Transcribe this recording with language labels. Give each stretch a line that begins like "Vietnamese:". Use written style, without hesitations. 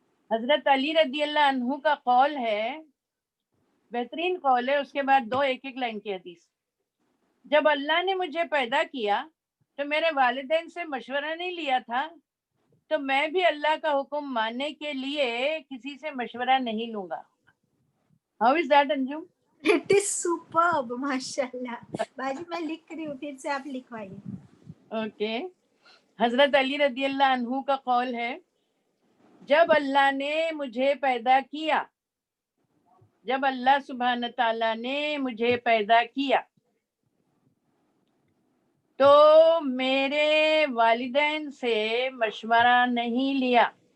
Urdu: حضرت علی رضی اللہ عنہ کا قول ہے, بہترین قول ہے. اس کے بعد 2 ایک ایک لائن کی حدیث. جب اللہ نے مجھے پیدا کیا تو میرے والدین سے مشورہ نہیں لیا تھا, تو میں بھی اللہ کا حکم ماننے کے لیے کسی سے مشورہ نہیں لوں گا.
English: How is that, Anjum? It is superb, ماشاءاللہ.
Urdu: باجی میں لکھ رہی ہوں, پھر سے آپ لکھوائیے.
English: Okay.
Urdu: حضرت علی رضی اللہ عنہ کا قول ہے, جب اللہ نے مجھے پیدا کیا, جب اللہ سبحانہ تعالیٰ نے مجھے پیدا کیا تو میرے والدین سے مشورہ نہیں لیا,